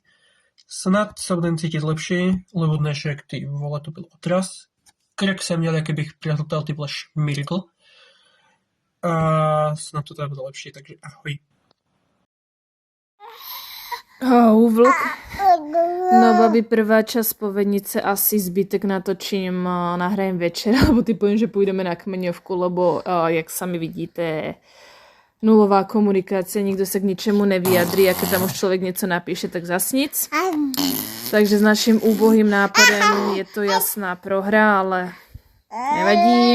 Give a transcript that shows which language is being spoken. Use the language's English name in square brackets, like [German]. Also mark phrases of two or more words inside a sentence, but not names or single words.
[Slovak] Snad sa budem cítiť lepší, lebo dnešek, ty vole, [Czech] to byl otras. Krk jsem měl, jak bych prehltal ty vole šmirgl. [Slovak] A snad to teda bude lepší, takže ahoj. Vlk. No, babi, prvá časť povednice asi zbytek natočím, nahrajem večer, alebo ty poviem, že půjdeme na kmeňovku, lebo jak sami vidíte, nulová komunikácia, nikto sa k ničemu nevyjadrí a keď tam už človek niečo napíše, tak zas nic. [Czech] Takže s naším úbohým nápadem je to jasná prohra, ale nevadí.